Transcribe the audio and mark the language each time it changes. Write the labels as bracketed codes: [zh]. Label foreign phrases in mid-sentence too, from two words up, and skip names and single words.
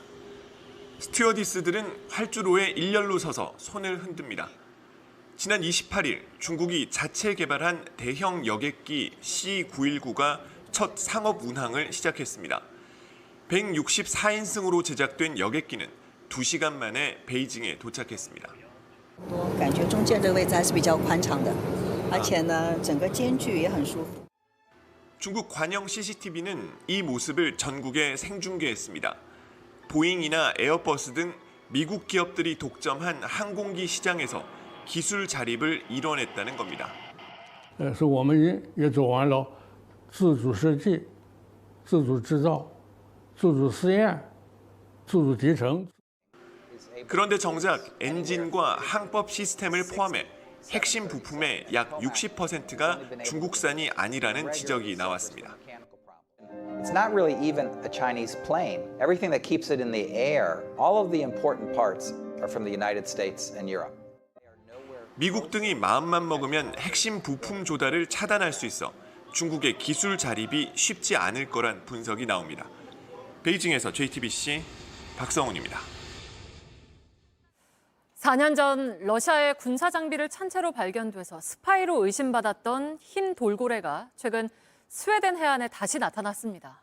[ko] 스튜어디스들은 활주로에 일렬로 서서 손을 흔듭니다. 지난 28일 중국이 자체 개발한 대형 여객기 C919가 첫 상업 운항을 시작했습니다. 164인승으로 제작된 여객기는 2시간 만에 베이징에 도착했습니다. [zh] 感觉中间这个位置还是比较宽敞的，而且呢，整个间距也很舒服。 [ko] 중국 관영 CCTV는 이 모습을 전국에 생중계했습니다. 보잉이나 에어버스 등 미국 기업들이 독점한 항공기 시장에서 기술 자립을 이뤄냈다는 겁니다. [zh] 是我们也走完了自主设计、自主制造、自主试验、自主集成。 [ko] 그런데 정작 엔진과 항법 시스템을 포함해 핵심 부품의 약 60%가 중국산이 아니라는 지적이 나왔습니다. [en] It's not really even a Chinese plane. Everything that keeps it in the air, all of the important parts are from the United States and Europe. [ko] 미국 등이 마음만 먹으면 핵심 부품 조달을 차단할 수 있어 중국의 기술 자립이 쉽지 않을 거란 분석이 나옵니다. 베이징에서 JTBC 박성훈입니다. 4년 전 러시아의 군사 장비를 찬 채로 발견돼서 스파이로 의심받았던 흰 돌고래가 최근 스웨덴 해안에 다시 나타났습니다.